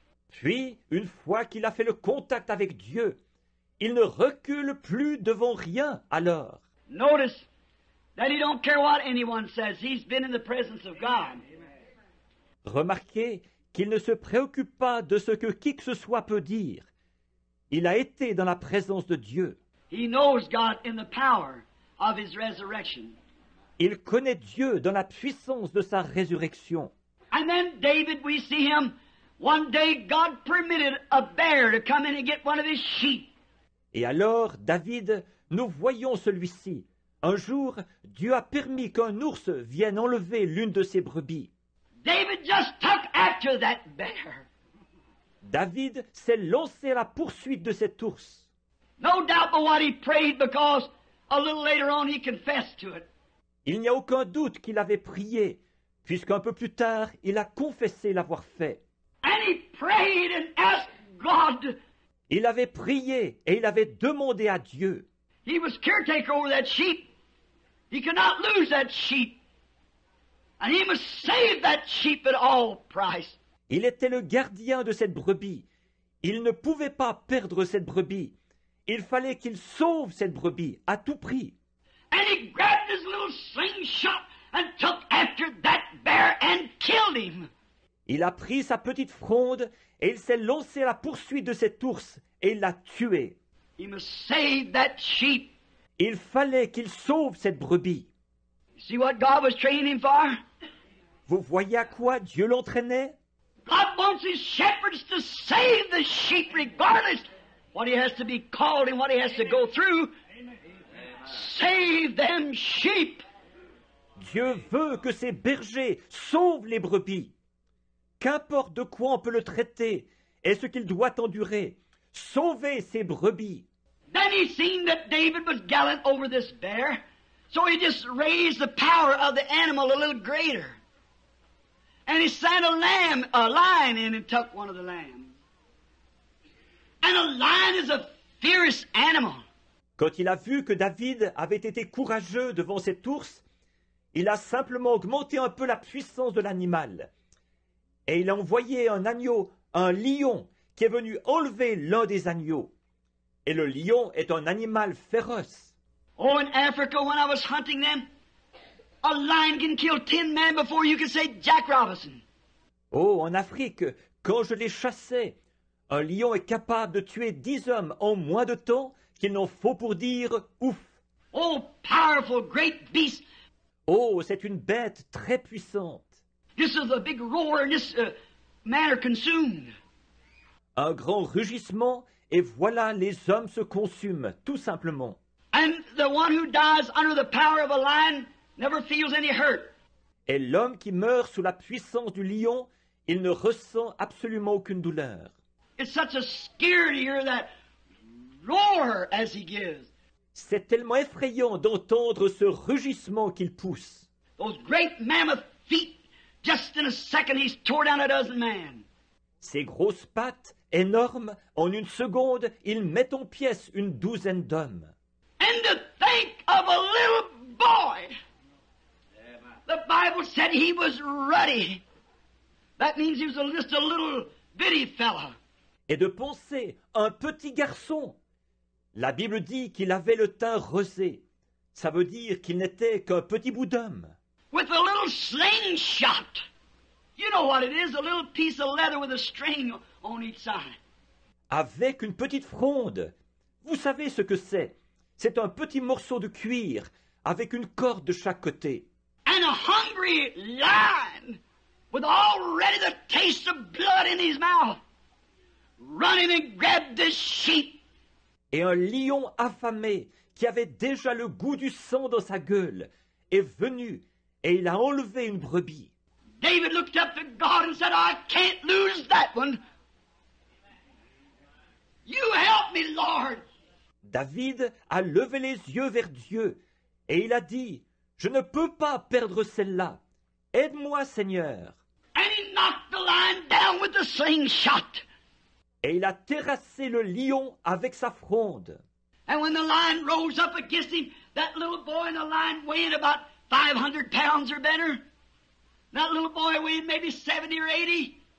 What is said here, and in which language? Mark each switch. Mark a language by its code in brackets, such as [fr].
[fr] Puis, une fois qu'il a fait le contact avec Dieu, il ne recule plus devant rien alors. [en] Notice that he don't care what anyone says. He's been in the presence of God. [fr] Remarquez qu'il ne se préoccupe pas de ce que qui que ce soit peut dire. Il a été dans la présence de Dieu. [en] He knows God in the power of his resurrection. [fr] Il connaît Dieu dans la puissance de sa résurrection. [en] And then David, we see him, one day God permitted a bear to come in and get one of his sheep. [fr] Et alors, David, nous voyons celui-ci. Un jour, Dieu a permis qu'un ours vienne enlever l'une de ses brebis. [en] David just took after that bear. [fr] David s'est lancé à la poursuite de cet ours. [en] No doubt but what he prayed, because a little later on he confessed to it. [fr] Il n'y a aucun doute qu'il avait prié, puisqu'un peu plus tard, il a confessé l'avoir fait. [en] And he prayed and asked God. [fr] Il avait prié et il avait demandé à Dieu. [en] He was caretaker over that sheep. He could not lose that sheep. And he must save that sheep at all price. [fr] Il était le gardien de cette brebis. Il ne pouvait pas perdre cette brebis. Il fallait qu'il sauve cette brebis à tout prix. [en] And he grabbed his little slingshot and took after that bear and killed him. [fr] Il a pris sa petite fronde et il s'est lancé à la poursuite de cet ours et il l'a tué. [en] He must save that sheep. [fr] Il fallait qu'il sauve cette brebis. [en] You see what God was training him for? [fr] Vous voyez à quoi Dieu l'entraînait? [en] God wants his shepherds to save the sheep regardless what he has to be called and what he has to go through. Save them sheep. [fr] Dieu veut que ses bergers sauvent les brebis. Qu'importe de quoi on peut le traiter et ce qu'il doit endurer, sauver ces brebis. [en] Then he seen that David was gallant over this bear, so he just raised the power of the animal a little greater. And he sent a lion in and took one of the lambs. And a lion is a fierce animal. [fr] Quand il a vu que David avait été courageux devant cet ours, il a simplement augmenté un peu la puissance de l'animal. Et il a envoyé un agneau, un lion, qui est venu enlever l'un des agneaux. Et le lion est un animal féroce. [en] Oh, in Africa, when I was hunting them, A lion can kill 10 men before you can say Jack Robinson. [fr] Oh, en Afrique, quand je les chassais, un lion est capable de tuer 10 hommes en moins de temps qu'il n'en faut pour dire ouf. [en] Oh, powerful, great beast. [fr] Oh, c'est une bête très puissante. [en] This is a big roar and this men are consumed. [fr] Un grand rugissement et voilà les hommes se consument, tout simplement. [en] And the one who dies under the power of a lion never feels any hurt. [fr] Et l'homme qui meurt sous la puissance du lion, il ne ressent absolument aucune douleur. [en] It's such a scare to hear that roar as he gives. [fr] C'est tellement effrayant d'entendre ce rugissement qu'il pousse. [en] Those great mammoth feet, just in a second he's tore down a dozen men. [fr] Ces grosses pattes énormes, en une seconde, il met en pièces une douzaine d'hommes. [en] And to think of a little boy. The Bible said he was ruddy. That means he was just a little bitty fella. [fr] Et de penser un petit garçon. La Bible dit qu'il avait le teint rosé. Ça veut dire qu'il n'était qu'un petit bout d'homme. [en] With a little slingshot. You know what it is, a little piece of leather with a string on each side. [fr] Avec une petite fronde. Vous savez ce que c'est? C'est un petit morceau de cuir avec une corde de chaque côté. [en] And a hungry lion with already the taste of blood in his mouth. Run him and grab this sheep. [fr] Et un lion affamé qui avait déjà le goût du sang dans sa gueule est venu et il a enlevé une brebis. [en] David looked up to God and said, I can't lose that one. You help me, Lord. [fr] David a levé les yeux vers Dieu et il a dit, je ne peux pas perdre celle-là. Aide-moi, Seigneur. [en] And he knocked the lion down with the slingshot. [fr] Et il a terrassé le lion avec sa fronde. [en] And when the lion rose up against him, that little boy and the lion weighed about 500 pounds or better. That little boy weighed maybe 70 or 80.